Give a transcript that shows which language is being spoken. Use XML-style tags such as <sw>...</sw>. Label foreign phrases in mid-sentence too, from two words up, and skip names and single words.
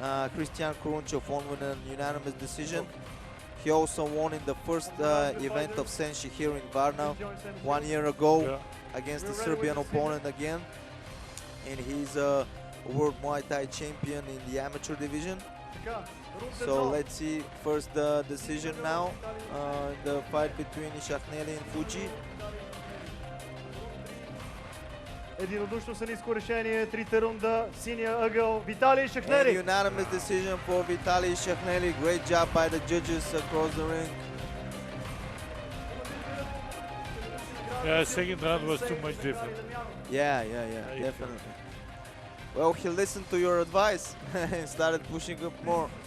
<en>Christian Kurunchev won with an unanimous decision. He also won in the first event of SENSHI here in Varna 1 year ago against the Serbian opponent again. And he's a World Muay Thai champion in the amateur division. So let's see first the decision now in the fight between Ishakhneli and Fujii.</en> <bg>Единодушно са ниско решение, трите рунда, синия ъгъл, Виталий Ishakhneli.</bg> <en>And unanimous decision for Vitalii Ishakhneli. Great job by the judges across the ring. Yeah, second round was too much different. Yeah, definitely. Well, he listened to your advice and started pushing up more.</en>